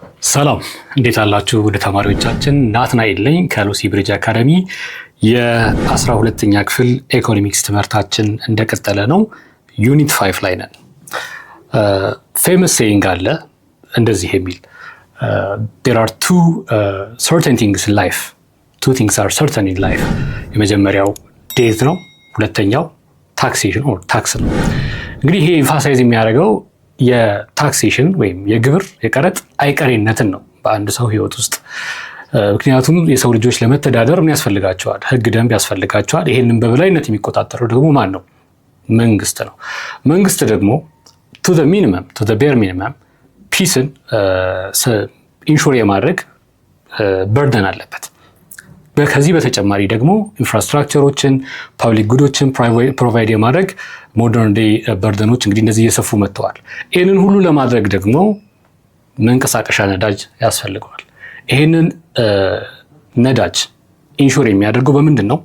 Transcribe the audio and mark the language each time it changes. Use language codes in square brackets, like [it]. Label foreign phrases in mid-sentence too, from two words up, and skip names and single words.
[am] ሰላም እንዴት አላችሁ? ወደ ተማሪዎቻችን ናትናኤል ነኝ ከሉሲ ብሪጅ አካዳሚ። የ12ኛ ክፍል ኢኮኖሚክስ ትምህርታችን እንደቀጠለ ነው። ዩኒት 5 ላይ ነን። [en] famous saying [am] አለ እንደዚህ የሚል [en] there are two certain things in life. Two things are certain in life. [am] የመጀመሪያው ዴት ነው፣ ሁለተኛው [en] taxation or tax [am] ነው። እንግዲህ ይሄ ኢንፋሳይዝ የሚያደርገው የታክሴሽን ወይም የግብር የቀረጥ አይቀሬነትን ነው በአንድ ሰው ህይወት ውስጥ። ምክንያቱም የሰው ልጆች ለመተዳደር ምን ያስፈልጋቸዋል? ህግ፣ ደንብ ያስፈልጋቸዋል። ይሄንን በበላይነት የሚቆጣጠረው ደግሞ ማን ነው? መንግስት ነው። መንግስት ደግሞ [en] to the bare minimum peace ensure [am] የማድረግ በርደን አለበት። ከዚህ በተጨማሪ ደግሞ ኢንፍራስትራክቸሮችን፣ [en] public goods [am] ፕሮቫይድ የማድረግ [en] modern day burdens [am] እንግዲህ እንደዚህ እየሰፉ መጥተዋል። ይህንን ሁሉ ለማድረግ ደግሞ መንቀሳቀሻ ነዳጅ ያስፈልገዋል። ይህንን ነዳጅ ኢንሹር የሚያደርገው በምንድን ነው?